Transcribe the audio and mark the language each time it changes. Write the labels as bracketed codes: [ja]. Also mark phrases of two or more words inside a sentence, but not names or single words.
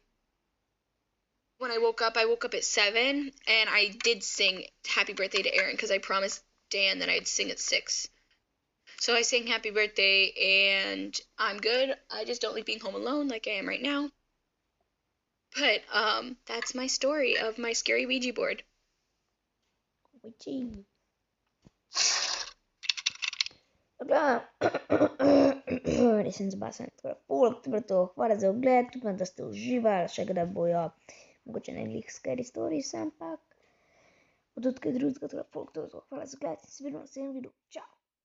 [en] When I woke up at 7, and I did sing happy birthday to Erin because I promised Dan that I'd sing at 6. So I sang happy birthday, and I'm good. I just don't like being home alone like I am right now. But that's my story of my scary Ouija board. Ouija. [sl] Dobra, resnici pa sem tako odprto, hvala za ogled, upam, da ste uživali, še kdaj bojo mogoče ne glih [en] scary stories, [sl] ampak od odkaj drugega, hvala za ogled in se vidimo v naslednjem videu, čau!